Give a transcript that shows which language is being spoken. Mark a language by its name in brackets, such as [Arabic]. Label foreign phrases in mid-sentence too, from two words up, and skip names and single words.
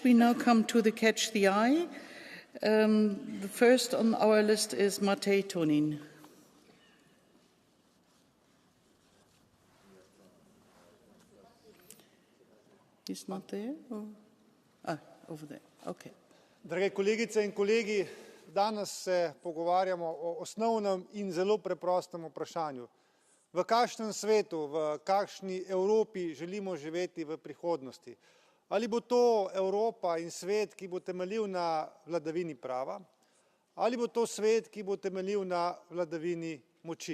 [English] We now come to the Catch the Eye. The first on our list is Matej Tonin. He's not there? Over there. Okay. [Slovenian] Drage kolegice in kolegi, danes se pogovarjamo o osnovnem in zelo preprostem vprašanju. V kakšnem svetu, v kakšni Evropi želimo živeti v prihodnosti? Ali bo to Evropa in svet, ki bo temeljil na vladavini prava, ali bo to svet, ki bo temeljil na vladavini moči.